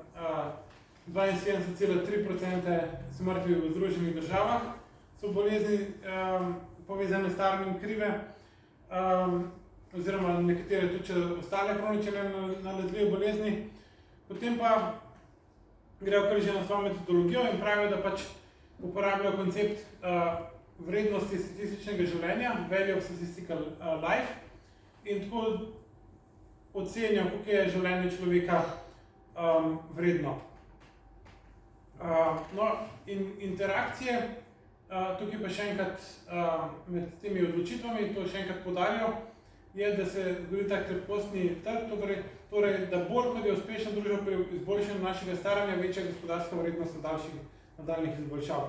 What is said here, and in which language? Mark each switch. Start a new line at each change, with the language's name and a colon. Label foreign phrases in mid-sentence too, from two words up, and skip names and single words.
Slovenian: 72,3% smrti v Združenih državah so bolezni povezane s staranjem krive, oziroma nekatere tudi ostale kronične nalezljive bolezni. Potem pa grejo kar že na svojo metodologijo in pravijo, da pač uporabljajo koncept vrednosti statističnega življenja,
English: value of statistical life,
Slovenian: in tako ocenijo, koliko je življenje človeka vredno. No, in interakcije, tukaj pa še enkrat med temi odločitvami, to še enkrat poudarjajo, je, da se zgodi tak krepkostni trg, torej, da bolj kot je uspešna družba pri izboljšanju našega staranja, večja gospodarska vrednost nadaljnjih izboljšav.